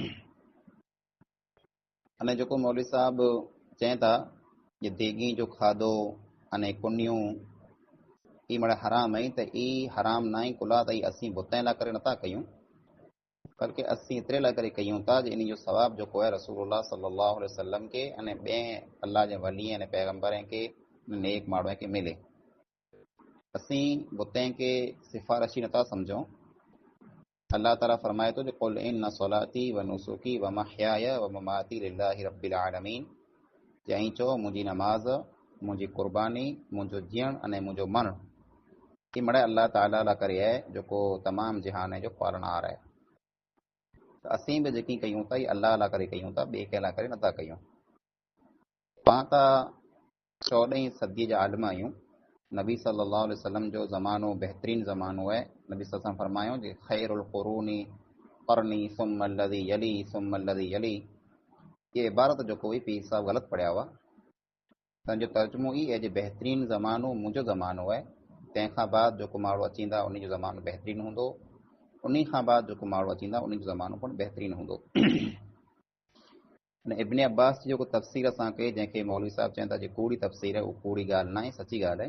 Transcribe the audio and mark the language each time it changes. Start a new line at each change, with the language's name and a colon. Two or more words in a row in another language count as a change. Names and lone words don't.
Sindhi: अने जेको मौलवी साहब चवनि था जे देगी जो खाधो अने कुनियूं ई मड़ा हराम आई, त ई हराम न आहे कुला, त ई असीं बुतनि लाइ करे नथा कयूं, बल्कि असीं एतिरे लाइ करे कयूं था जे इन जो सवाबु जेको आहे रसूलुल्लाह
Arabic: صلى الله عليه وسلم
Sindhi: खे अने ॿिए अल्लाह जे वली ऐं पैगम्बरनि खे नेक माण्हूअ खे मिले। असीं बुतनि खे सिफ़ारिशी नथा सम्झूं। अल्लाह ताला फरमाए थो जो
Arabic: قل إن صلاتي ونسكي ومحياي ومماتي لله رب العالمين,
Sindhi: चई चओ मुंहिंजी नमाज़, मुंहिंजी कुर्बानी, मुंहिंजो जीअण अने मुंहिंजो मरण ही मड़े अल्लाह ताला लाइ करे आहे, जेको तमामु जहान जो पालनहार आहे। त असीं बि जेकी कयूं था, अल्लाह लाइ करे कयूं था, ॿिए कंहिं लाइ करे नथा कयूं। पाण त 14वीं सदी जा आलिम आहियूं। नबी
Arabic: صلى الله عليه وسلم
Sindhi: जो ज़मानो बहितरीनु ज़मानो आहे।
Arabic: نبي صلى الله عليه وسلم
Sindhi: फरमायो जे
Arabic: خير القرون قرني ثم الذي يلي ثم الذي يلي.
Sindhi: ये इबारत जेको हुई पीर साहब ग़लति पढ़िया हुआ। तंहिंजो तर्जुमो ई आहे जे बहितरीनु ज़मानो मुंहिंजो ज़मानो आहे, तंहिंखां बाद जेको माण्हू अचींदा उन जो ज़मानो बहितरीनु हूंदो, उन खां बाद जेको माण्हू अचींदा उन जो ज़मानो पिणु बहितरीनु हूंदो। इब्न अब्बास जी जेको तफ़सीर असां कई, जंहिंखे मौलवी साहब चवनि था जे कूड़ी तफ़सीर आहे, उहा कूड़ी ॻाल्हि न आहे, सची ॻाल्हि आहे।